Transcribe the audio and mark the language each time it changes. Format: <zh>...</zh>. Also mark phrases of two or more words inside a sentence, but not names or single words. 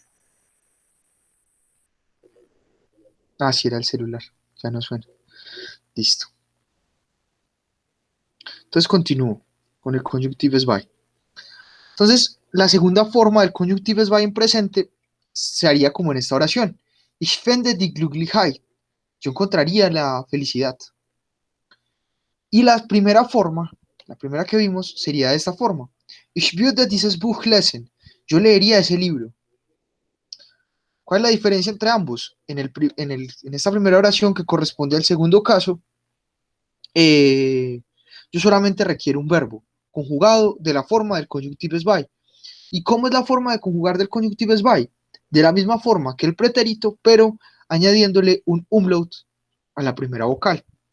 <es>Ah, sí era el celular, ya no suena. Listo. Entonces continúo con el</es> <de>conjunctives by.</de> <es>Entonces, la segunda forma del</es> <de>conjunctives by</de> <es>en presente se haría como en esta oración.</es> <de>Ich finde die Glücklichkeit.</de> <es>Yo encontraría la felicidad. Y la primera forma, la primera que vimos, sería de esta forma.</es> <de>Ich würde dieses Buch lesen.</de> <es>Yo leería ese libro. ¿Cuál es la diferencia entre ambos? En esta primera oración que corresponde al segundo caso, eh, yo solamente requiero un verbo conjugado de la forma del</es> <de>conjunctives by.</de> <es>¿Y cómo es la forma de conjugar del</es> <de>conjunctives by?</de> <es>De la misma forma que el pretérito, pero añadiéndole un umlaut a la primera vocal.</es>